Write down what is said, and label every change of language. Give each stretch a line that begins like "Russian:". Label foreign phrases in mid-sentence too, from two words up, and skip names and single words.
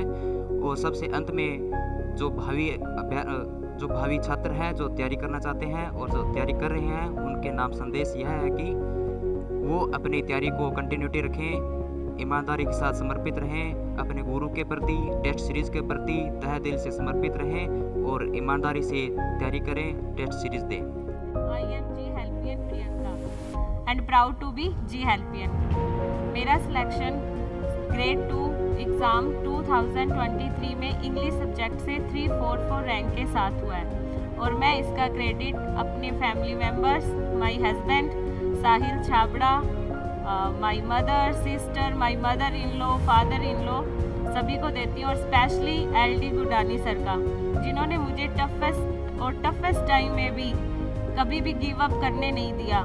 Hindi: और सबसे अंत में जो भावी छात्र हैं जो तैयारी करना चाहते हैं और जो तैयारी कर रहे हैं उनके नाम संदेश यह है कि वो अपनी तैयारी को कंटिन्यूटी रखें, ईमानदारी के साथ समर्पित रहें, अपने गुरु के प्रति,
English: test series
Hindi: के प्रति तहे दिल से समर्पित रहें और ईमानदारी से तैयारी करें,
English: test series
Hindi: दें।
English: I am GHelpian प्रियंका and proud to be GHelpian।
Hindi: मेरा सिलेक्शन ग्रेड 2 एग्ज़ाम 2023 में
English: English subject
Hindi: से 344 रैंक के साथ हुआ है और मैं इसका क्रेडिट अपने
English: family members, my husband
Hindi: साहिल छाबड़ा,
English: my mother, sister, my mother in law, father in law
Hindi: सभी को देती हूँ और स्पेशली LD गुडानी सर का, जिन्होंने मुझे
English: toughest time
Hindi: में भी कभी भी
English: give up
Hindi: करने नहीं दिया।